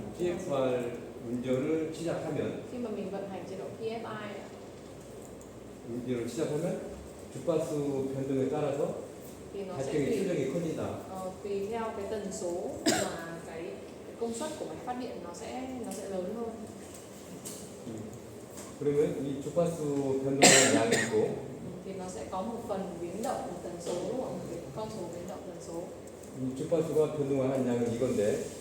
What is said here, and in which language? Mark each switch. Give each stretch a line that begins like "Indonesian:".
Korean: PXR 운전을 시작하면
Vietnamese: khi mà mình vận hành chế độ PFI ạ,
Korean: 운전을 시작하면 주파수 변동에 따라서
Vietnamese: thì nó sẽ
Korean: 발전기
Vietnamese: tùy
Korean: 출력이 커진다.
Vietnamese: tùy theo cái tần số mà cái công suất của máy phát điện nó sẽ lớn hơn.
Korean: 그러면 이 주파수 변동하는 양이 있고
Vietnamese: Thì nó sẽ có một phần biến động của tần số đúng không? Cái con số biến động tần số
Korean: 이 주파수가 변동하는 양은 이건데